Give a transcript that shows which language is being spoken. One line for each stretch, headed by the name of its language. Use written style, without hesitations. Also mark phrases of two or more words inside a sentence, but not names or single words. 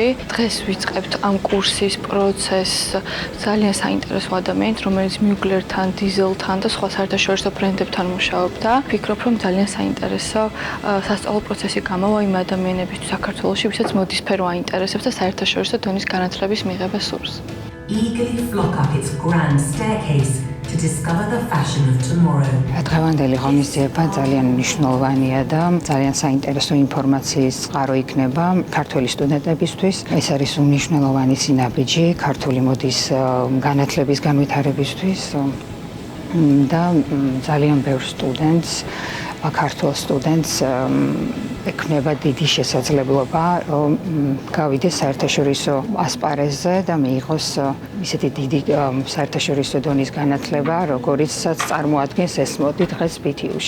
Georgian: დღეს ვიწყებთ ამ კურსის პროცესს ძალიან საინტერესო ადამიანით, რომელიც მიუგლერთან, დიზელთან და სხვა საერთაშორისო ბრენდებთან მუშაობდა. ვფიქრობ, რომ ძალიან საინტერესო სასწავლო პროცესი გამოვა იმ ადამიანებისთვის საქართველოში, ვისაც მოდის სფერო აინტერესებს და საერთაშორისო დონის განათლების მიღება სურს.
English: Eagerly flock up its grand staircase to discover the fashion of tomorrow.
Georgian: დღევანდელი ღონისძიება ძალიან მნიშვნელოვანია და ძალიან საინტერესო ინფორმაციის წყარო იქნება ქართველი სტუდენტებისთვის. ეს არის უმნიშვნელოვანი სინაბიჯი ქართული მოდის განათლების განვითარებისთვის და ძალიან ბევრ სტუდენტს, ქართულ სტუდენტს ექნება დიდი შესაძლებლობა რომ გავიდეს საერთაშორისო ასპარეზზე და მიიღოს ისეთი დიდი საერთაშორისო დონის განათლება, როგორიცაც წარმოადგენს S-Mode დღეს BTU-ში.